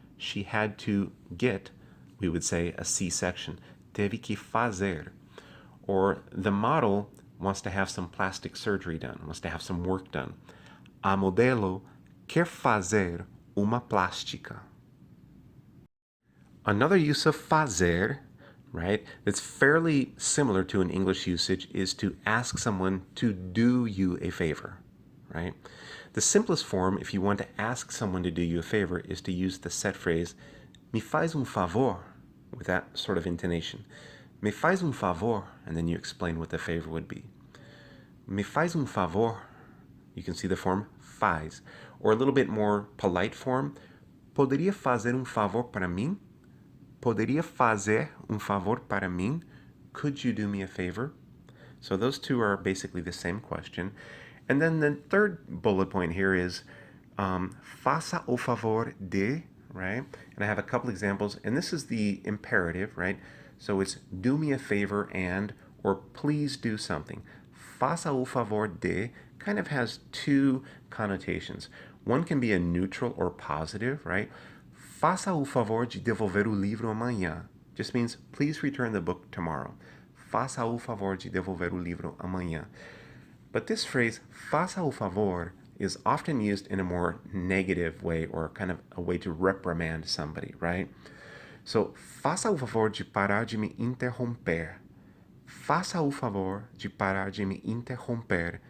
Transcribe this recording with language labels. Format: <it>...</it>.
<en>She had to get, we would say, a C-section.</en> <pt>Teve que fazer.</pt> <en>Or the model wants to have some plastic surgery done, wants to have some work done.</en> <pt>A modelo quer fazer uma plástica.</pt> <en>Another use of fazer, right, that's fairly similar to an English usage is to ask someone to do you a favor, right? The simplest form, if you want to ask someone to do you a favor, is to use the set phrase,</en> <pt>me faz favor,</pt> <en>with that sort of intonation.</en> <pt>Me faz favor,</pt> <en>and then you explain what the favor would be.</en> <pt>Me faz favor,</pt> <en>you can see the form faz. Or a little bit more polite form,</en> <pt>poderia fazer favor para mim? Poderia fazer favor para mim?</pt> <en>Could you do me a favor? So those two are basically the same question. And then the third bullet point here is faça o favor de, right? And I have a couple examples, and this is the imperative, right? So it's do me a favor and, or please do something. Faça o favor de kind of has two connotations. One can be a neutral or positive, right?</en> <pt>Faça o favor de devolver o livro amanhã.</pt> <en>Just means please return the book tomorrow.</en> <pt>Faça o favor de devolver o livro amanhã.</pt> <en>But this phrase, faça o favor, is often used in a more negative way or kind of a way to reprimand somebody, right?</en> <pt>So, faça o favor de parar de me interromper. Faça o favor de parar de me interromper.</pt>